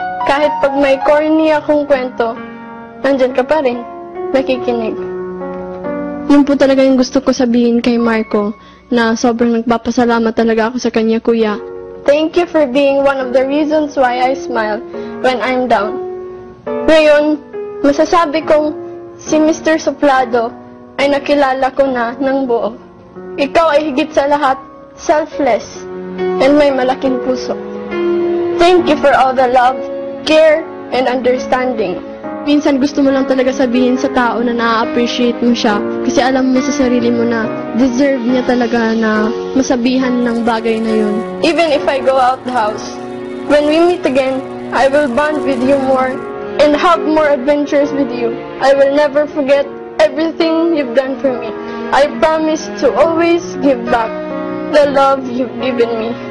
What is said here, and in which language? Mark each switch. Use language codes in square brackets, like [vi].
[tl] Kahit pag may corny akong kwento, nandyan ka pa rin, nakikinig. Yun po talaga yung gusto ko sabihin kay Marco, na sobrang nagpapasalamat talaga ako sa kanya, kuya. [en] Thank you for being one of the reasons why I smile when I'm down. [tl] Ngayon, masasabi kong si Mr. Suplado ay nakilala ko na ng buo. Ikaw ay higit sa lahat, selfless, and may malaking puso. [en] Thank you for all the love, care, and understanding. [tl] Minsan gusto mo lang talaga sabihin sa tao na na-appreciate mo siya kasi alam mo sa sarili mo na deserve niya talaga na masabihan ng bagay na yun. [en] Even if I go out the house, when we meet again, I will bond with you more and have more adventures with you. I will never forget everything you've done for me. I promise to always give back the love you've given me.